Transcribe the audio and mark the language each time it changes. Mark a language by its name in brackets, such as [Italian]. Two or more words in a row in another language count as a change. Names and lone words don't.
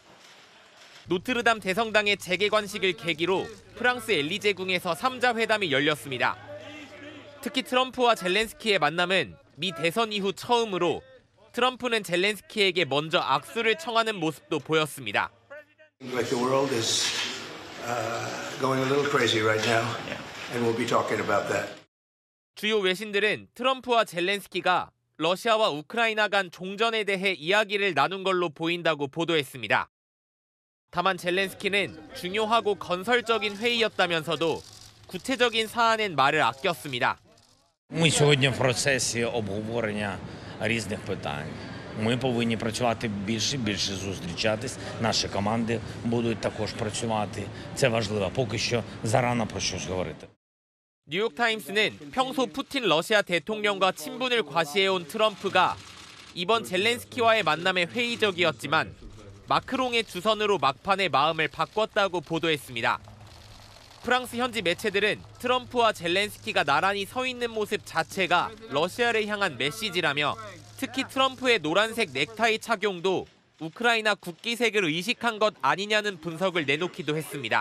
[Korean] 노트르담 대성당의 재개관식을 계기로 프랑스 엘리제궁에서 3자 회담이 열렸습니다. 특히 트럼프와 젤렌스키의 만남은 미 대선 이후 처음으로 트럼프는 젤렌스키에게 먼저 악수를 청하는 모습도 보였습니다. [English] Like the world is going a little crazy right now, and we'll be talking about that. [Korean] 주요 외신들은 트럼프와 젤렌스키가 러시아와 우크라이나 간 종전에 대해 이야기를 나눈 걸로 보인다고 보도했습니다. 다만 젤렌스키는 중요하고 건설적인 회의였다면서도 구체적인 사안엔 말을 아꼈습니다. [Ukrainian] Ми сьогодні в процесі обговорення різних питань. Ми повинні працювати більше зустрічатись. Наші команди будуть також працювати. Це важливо. Поки що зарано про щось говорити. [Korean] 뉴욕타임스는 평소 푸틴 러시아 대통령과 친분을 과시해온 트럼프가 이번 젤렌스키와의 만남에 회의적이었지만 마크롱의 주선으로 막판에 마음을 바꿨다고 보도했습니다. 프랑스 현지 매체들은 트럼프와 젤렌스키가 나란히 서 있는 모습 자체가 러시아를 향한 메시지라며 특히 트럼프의 노란색 넥타이 착용도 우크라이나 국기색을 의식한 것 아니냐는 분석을 내놓기도 했습니다.